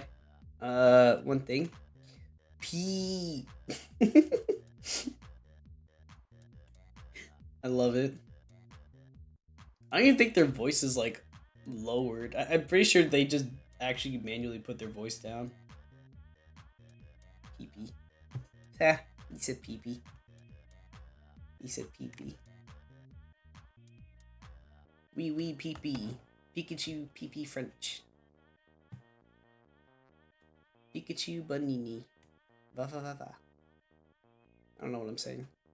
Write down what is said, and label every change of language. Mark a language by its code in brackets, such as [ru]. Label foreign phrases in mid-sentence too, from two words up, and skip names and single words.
[en] One thing. P. I love it. I don't even think their voice is like lowered. I'm pretty sure they just actually manually put their voice down. Pee-pee. Ha, he said pee-pee. He said pee-pee. Wee wee pee-pee. Pikachu pee-pee French. Pikachu banini. Va va va va. I don't know what I'm saying.